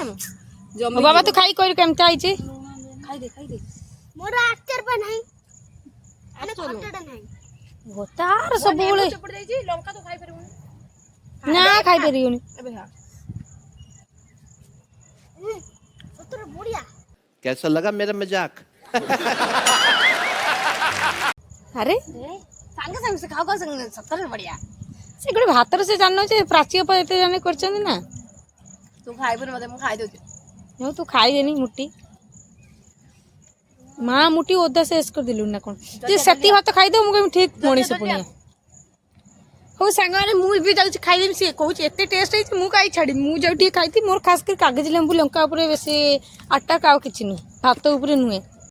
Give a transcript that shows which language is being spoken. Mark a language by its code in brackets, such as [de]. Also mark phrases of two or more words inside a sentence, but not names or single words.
[or] ବାବା ତୁ ଖାଇ କହିଲୁ କେମିତି ହେଇଛି ଖାଇଦେ ମୋର ଆଚାର ପା ନାହିଁ ମାନେ ଖଟାଟା ନାହିଁ ତାର ସବୁବେଳେ ଲଙ୍କା ତ ଖାଇପାରିବୁନି ନା ଖାଇପାରିବୁନି ଏବେ ଖା ସତରେ ବଢିଆ [hi] कैसा लगा मेरा मजाक [or] ଆରେ ସାଙ୍ଗେ ସାଙ୍ଗେ ସେ ଖାଉ ସତରେ ବଢିଆ ସେ ଗୋଟେ ଭାତରେ ସେ ଜାଣିନୁ ଯେ ପ୍ରାଚୀ ଅପା ଏତେ ଜାଣି କରିଛନ୍ତି ନା ତୁ ଖାଇବୁନି ମତେ ମୁଁ ଖାଇଦଉଛି ହଉ ତୁ ଖାଇଦେନି ମୁଟି ମା ମୁଟି ଓଦା ଶେଷ କରିଦେଲୁ ନା କଣ ଯେ ସେତିକି ଭାତ ଖାଇଦେବୁ ମୁଁ କହିବି ଠିକ ମଣିଷ ପୁଣିଆ ହଉ ସାଙ୍ଗମାନେ ମୁଁ ବି ଯାଉଛି ଖାଇଦେବି ସିଏ କହୁଛି ଏତେ ଟେଷ୍ଟ ହେଇଛି ମୁଁ କାହିଁ ଛାଡ଼ିବି ମୁଁ ଯାଉ ଟିକେ ଖାଇଥିଲି ମୋର ଖାସ୍ କରି କାଗଜ ଲେମ୍ବୁ ଲଙ୍କା ଉପରେ ବେଶୀ ଆଟାକ୍ ଆଉ କିଛି ନୁହେଁ ଭାତ ଉପରେ ନୁହେଁ